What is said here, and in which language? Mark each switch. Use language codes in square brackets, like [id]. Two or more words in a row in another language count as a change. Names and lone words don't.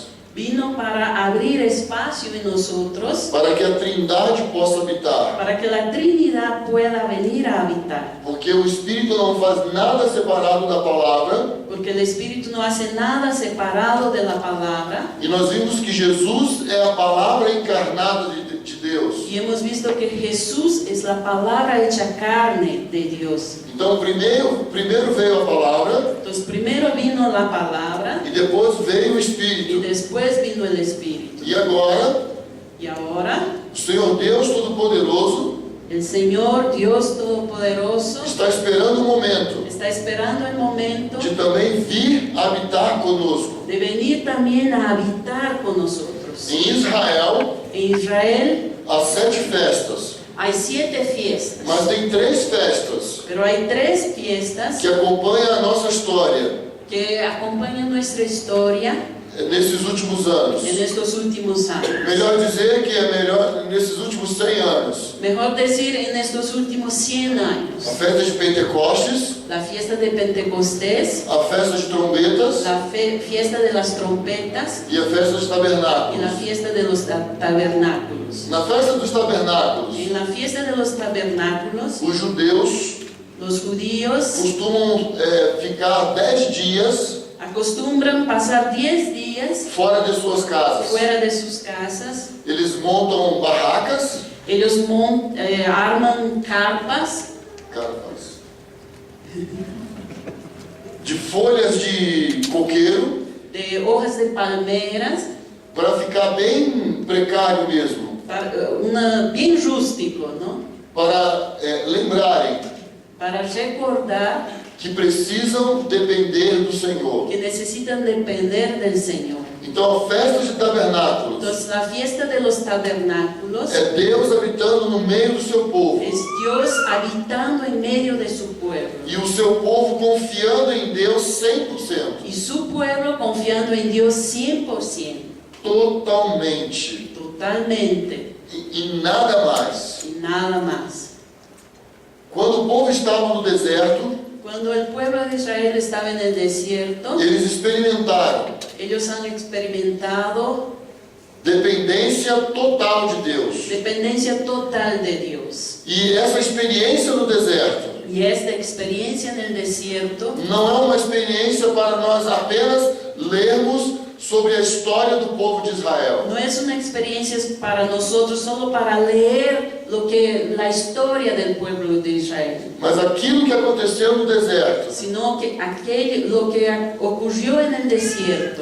[es] vino para abrir espacio en nosotros, [pt] para que a Trindade possa habitar. [es] para para que la Trinidad pueda venir a habitar. [pt] Porque o Espírito não faz nada separado da palavra. [es] Porque el Espíritu no hace nada separado de la palabra. [pt] E nós vimos que Jesus é a palavra encarnada de Deus. [es] Y hemos visto que Jesús es la palabra hecha carne de Dios. [pt] Então primeiro veio a palavra [es] Entonces primero vino la palabra [pt] e depois veio o [es] y [pt] Espírito. [es] después vino el Espíritu. [pt] E agora, [es] Y ahora [pt] o Senhor Deus Todo-Poderoso [es] el Señor Dios Todopoderoso [pt] está esperando o momento [es] está esperando el momento [pt] de também vir habitar conosco. [es] de venir también a habitar con nosotros. [pt] Em Israel, [es] En Israel [pt] há 7 festas, [es] hay 7 fiestas, [pt] mas tem 3 festas [es] pero hay 3 fiestas [pt] que acompanham a nossa história [es] que acompañan nuestra historia [pt] nesses últimos anos. [es] en estos últimos años. [pt] Melhor dizer que é melhor nesses últimos 100 anos. [es] Mejor decir, en estos últimos 100 [pt] A [es] años. [pt] festa de Pentecostes, [es] La fiesta de Pentecostés, [pt] a festa de trombetas [es] la fiesta de las trompetas [pt] e a festa dos [es] y la [pt] tabernáculos. [es] fiesta de los tabernáculos. [pt] Na festa dos tabernáculos, [es] En la fiesta de los tabernáculos, [pt] os judeus [es] los judíos [pt] costumam ficar 10 dias [es] acostumbran pasar 10 días [pt] fora de suas casas. [es] fuera de sus casas. [pt] Eles montam barracas, [es] Ellos arman carpas [pt] de folhas de coqueiro [es] de hojas de palmeras, [pt] para ficar bem precário mesmo, [es] bien rústico, ¿no? [pt] para lembrarem [es] Para recordar [pt] que precisam depender do Senhor. [es] que necesitan depender del Señor. [pt] Então a festa de tabernáculos [es] Entonces la fiesta de los tabernáculos [pt] é Deus habitando no meio do seu povo [es] es Dios habitando en medio de su pueblo [pt] e o seu povo confiando em Deus 100%, [es] y su pueblo confiando en Dios 100%, [pt] totalmente [es] totalmente [pt] e nada mais. [es] y nada más. [pt] Quando o povo estava no deserto, [es] Cuando el pueblo de Israel estaba en el desierto, [pt] eles experimentaram [es] ellos han experimentado [pt] dependência total de Deus. [es] dependencia total de Dios. [pt] E essa experiência no deserto [es] Y esta experiencia en el desierto [pt] não é uma experiência para nós apenas lermos sobre a história do povo de Israel. [es] no es una experiencia para nosotros solo para leer la historia del pueblo de Israel, [pt] Mas aquilo que aconteceu no deserto [es] sino que lo que ocurrió en el desierto